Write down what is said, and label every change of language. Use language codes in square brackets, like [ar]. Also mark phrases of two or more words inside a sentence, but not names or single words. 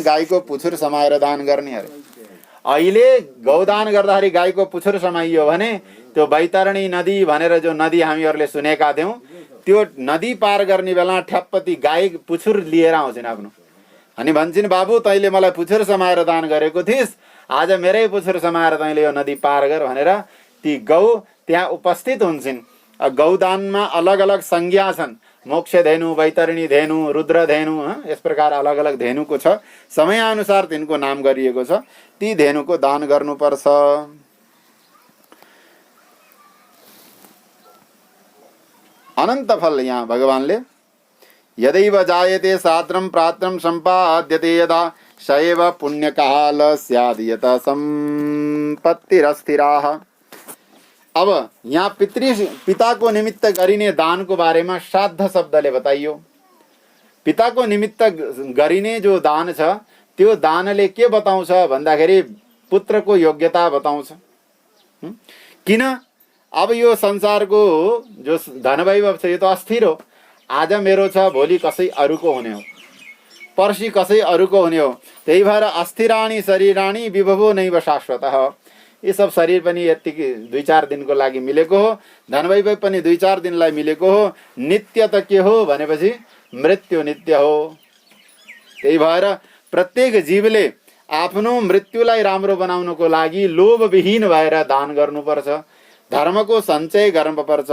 [ne] गाईको पुछुर समाएर दान गर्ने अरे। अहिले गौदान गर्दाखेरि गाईको पुछुर समाइयो भने त्यो बैतरणी नदी भनेर जो नदी हामीहरूले सुनेका थियौँ, त्यो नदी पार गर्ने बेला ठ्याप्पती गाई पुछुर लिएर आउँछन् आफ्नो, अनि भन्छन् बाबु तैँले मलाई पुछुर समाएर दान गरेको थिइस्, आज मेरै पुछुर समाएर तैँले यो नदी पार गर भनेर ती गौ त्यहाँ उपस्थित हुन्छन्। गौदानमा अलग अलग संज्ञा छन्, मोक्ष धेनु, बैतरणी धेनु, रुद्र धेनु, यस प्रकार अलग अलग धेनुको छ, समयअनुसार तिनको नाम गरिएको छ। ती धेनुको दान गर्नुपर्छ। अनन्त फल यहाँ भगवानले [sa] यदैव जायते सात्रम प्रात्रम सम्पाद्यते यदा सएव पुण्यकाल स्याद् यत सम्पत्तिरस्थिराः। [ne] अब यहाँ पिता को निमित्त गरिने दान [hi] को बारे में [ne] श्राद्ध शब्दले बताइयो। पिता को निमित्त गरिने जो दान छ त्यो दानले के बताउँछ भन्दाखेरि पुत्र को योग्यता बताउँछ। किन? अब यो संसारको जो धन वैभव छ यो त अस्थिर हो। आज मेरो छ, भोलि कसै अरूको हुने हो, पर्सि कसै अरूको हुने हो। त्यही भएर [sa] अस्थिराणि शरीराणि विभवो नैव शाश्वतः। [hi] ये सब [ne] शरीर पनि यतिकै 2-4 दिनको लागि मिलेको हो, धनवैभव पनि 2-4 दिनलाई मिलेको हो। नित्य त के हो भनेपछि मृत्यु नित्य हो। त्यही भएर प्रत्येक जीवले आफ्नो मृत्युलाई राम्रो बनाउनको लागि लोभविहीन भएर दान गर्नुपर्छ, धर्मको सञ्चय गर्नुपर्छ।